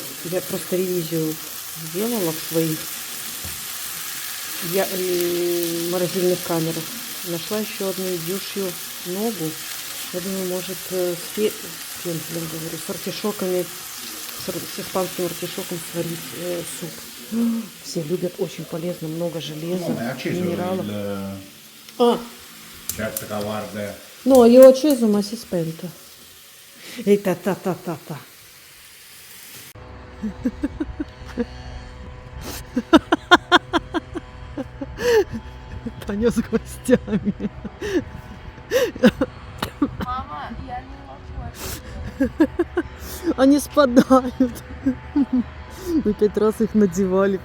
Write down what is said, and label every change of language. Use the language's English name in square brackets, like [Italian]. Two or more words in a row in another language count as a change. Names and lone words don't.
[Russian] Я просто ревизию сделала в своих морозильных камерах. Нашла еще одну индюшью ногу. Я думаю, может, с артишоками, с испанским артишоком сварить суп. Все любят, очень полезно, много железа, минералов. [Italian] Certo guarda. No, io ho acceso ma si è spento. E ta ta ta ta ta. [Russian] Таня с гостями. Мама, я не могу. Они спадают. Мы 5 раз их надевали.